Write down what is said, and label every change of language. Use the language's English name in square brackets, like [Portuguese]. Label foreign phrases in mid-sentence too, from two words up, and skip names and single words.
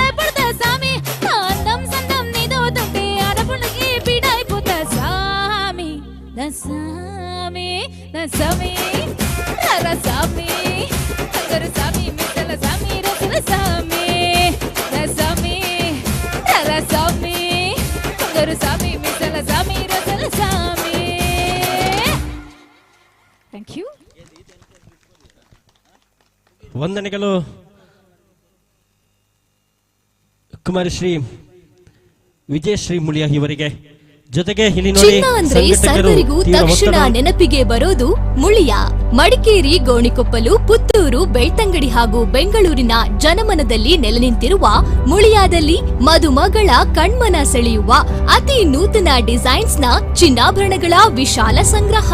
[Telugu] పడతా సామి నా అందం సందం నీదవుతుంటే ఆడపుణకి పీడైపోతా సామి నా సామి నా సామి రసామి అందరు సామి మిసల సామి రసల సామి నా సామి రసామి అందరు సామి మిసల సామి రసల సామి [English] thank you [Kannada] ವಂದನೆಗಳು ಕುಮಾರಿ ಶ್ರೀ ವಿಜಯಶ್ರೀ ಮುಳಿಯ ಇವರಿಗೆ. ಜೊತೆಗೆ ಇಲ್ಲಿ ನೋಡಿ ಚಿನ್ನ ಅಂದ್ರೆ ಸರ್ವರಿಗೂ ತಕ್ಷಣ ನೆನಪಿಗೆ ಬರೋದು ಮುಳಿಯ. ಮಡಿಕೇರಿ, ಗೋಣಿಕೊಪ್ಪಲು, ಪುತ್ತೂರು, ಬೆಳ್ತಂಗಡಿ ಹಾಗೂ ಬೆಂಗಳೂರಿನ ಜನಮನದಲ್ಲಿ ನೆಲೆ ನಿಂತಿರುವ ಮುಳಿಯಾದಲ್ಲಿ ಮದುಮಗಳ ಕಣ್ಮನ ಸೆಳೆಯುವ ಅತಿ ನೂತನ ಡಿಸೈನ್ಸ್ನ ಚಿನ್ನಾಭರಣಗಳ ವಿಶಾಲ ಸಂಗ್ರಹ.